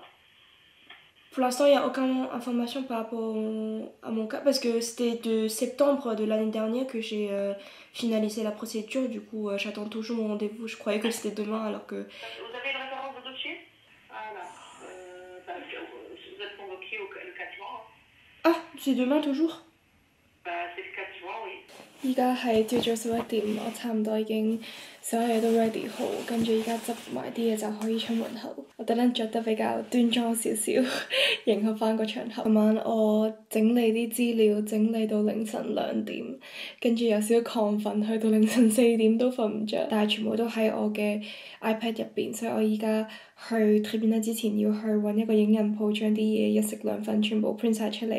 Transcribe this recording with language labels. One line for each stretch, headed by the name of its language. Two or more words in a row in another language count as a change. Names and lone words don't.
French: Pour l'instant, il n'y a aucune information par rapport à mon cas, parce que c'était de septembre de l'année dernière que j'ai finalisé la procédure, du coup, j'attends toujours mon rendez-vous. Je croyais que c'était demain, alors que... Vous avez une référence de dossier? Voilà. Vous êtes convoqué le 4 juin. Ah, c'est demain toujours? C'est le 4 juin, oui.
Cantonese: 依家係朝早11點，我差唔多已經所有嘢都 ready 好，跟住依家執埋啲嘢就可以出門口。我特登着得比較端莊少少，迎合翻個場合。琴晚我整理啲資料，整理到凌晨2點，跟住有少少亢奮，去到凌晨4點都瞓唔着，但係全部都喺我嘅 iPad 入邊，所以我依家去 tribunal 之前要去揾一個影印鋪，將啲嘢一式兩份全部 print 晒出嚟。